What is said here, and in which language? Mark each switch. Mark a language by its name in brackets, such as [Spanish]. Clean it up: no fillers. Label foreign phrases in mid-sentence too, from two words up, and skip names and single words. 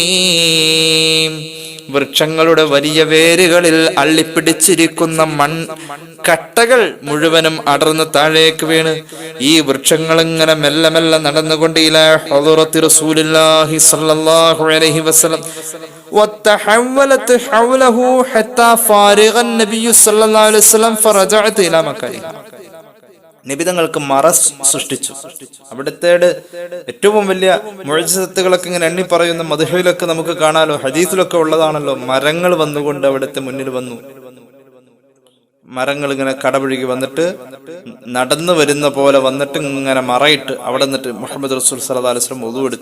[Malayalam] വൃക്ഷങ്ങളുടെ വലിയ വേരുകളിൽ അള്ളിപ്പിടിച്ചിരിക്കുന്ന കട്ടകൾ മുഴുവനും അടർന്ന് താഴേക്ക് വീണ് ഈ വൃക്ഷങ്ങൾ ഇങ്ങനെ മെല്ലെ മെല്ലെ നടന്നുകൊണ്ട് [Arabic] إلى حضرة رسول الله صلى الله عليه وسلم وتحولت حوله حتى فارغ النبي صلى الله عليه وسلم فرجعت الى مكانه. [Malayalam] നബി തങ്ങൾക്ക് മറ സൃഷ്ടിച്ചു. അവിടുത്തെ ഏറ്റവും വലിയ മുഅ്ജിസത്തുകളൊക്കെ ഇങ്ങനെ എണ്ണി പറയുന്ന മദ്ഹയിലൊക്കെ നമുക്ക് കാണാലോ, ഹദീസിലൊക്കെ ഉള്ളതാണല്ലോ. മരങ്ങൾ വന്നുകൊണ്ട് അവിടുത്തെ മുന്നിൽ വന്നു. മരങ്ങൾ ഇങ്ങനെ കടപുഴുകി വന്നിട്ട് നടന്നു വരുന്ന പോലെ വന്നിട്ട് ഇങ്ങനെ മറയിട്ട് അവിടെ നിന്നിട്ട് മുഹമ്മദ് റസൂൽ [Arabic] صلى الله عليه وسلم [Malayalam] വുളു എടുത്തു.